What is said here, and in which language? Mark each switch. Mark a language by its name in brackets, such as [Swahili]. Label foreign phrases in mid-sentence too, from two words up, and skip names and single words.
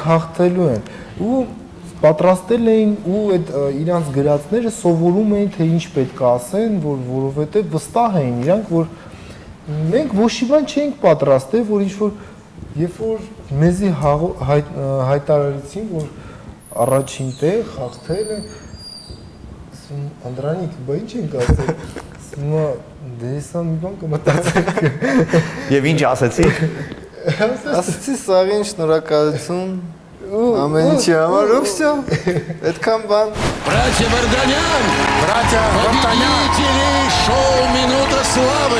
[Armenian] հաղթելու են։ Ու պատրաստել էին ու այդ իրանց գրածները սովորում էին, թե ինչ պետք է ասեն, որովհետև վստահ էին իրանք, որ մենք ոչի բան չենք պատրաստել, որ ինչ-որ երբ որ մեզի հայտարարեցին, որ առաջին տեղ հաղթել է, Անդրանիկ, բա ինչ ենք ասել, հիմա դեսա մի բան կմտածենք։ Եվ ինչ ասեցի։ Ասեցի սաղին շնորհակալություն ամեն ինչի համար ու всё, այդքան բան։ [Russian] Братья Варданян! Братья Варданян! Победители шоу «Минута славы».